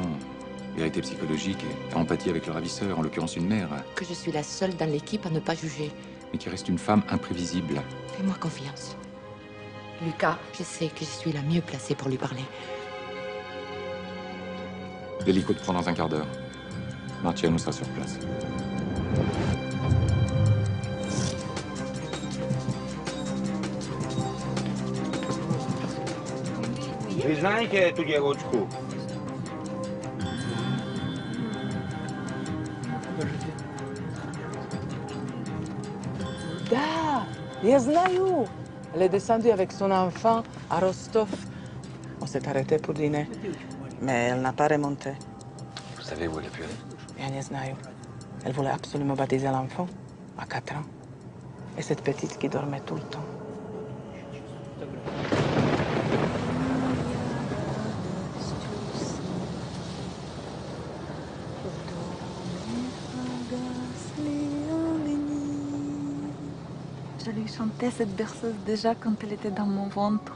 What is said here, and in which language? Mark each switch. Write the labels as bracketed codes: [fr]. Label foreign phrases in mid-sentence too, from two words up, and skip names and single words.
[fr] Vérité psychologique et empathie avec le ravisseur, en l'occurrence une mère. Que je suis la seule dans l'équipe à ne pas juger. Mais qui reste une femme imprévisible. Fais-moi confiance. Lucas, je sais que je suis la mieux placée pour lui parler. L'hélico te prend dans un quart d'heure. Marciano sera sur place. [ru] Ви знаете эту девочку? Да, я знаю. [fr] Elle est descendue avec son enfant à Rostov. On s'est arrêté pour dîner, mais elle n'a pas remonté. Vous savez où elle a pu aller? [ru] Я не знаю. [fr] Elle voulait absolument baptiser l'enfant à 4 ans. Et cette petite qui dormait tout le temps. Je lui chantais cette berceuse déjà quand elle était dans mon ventre.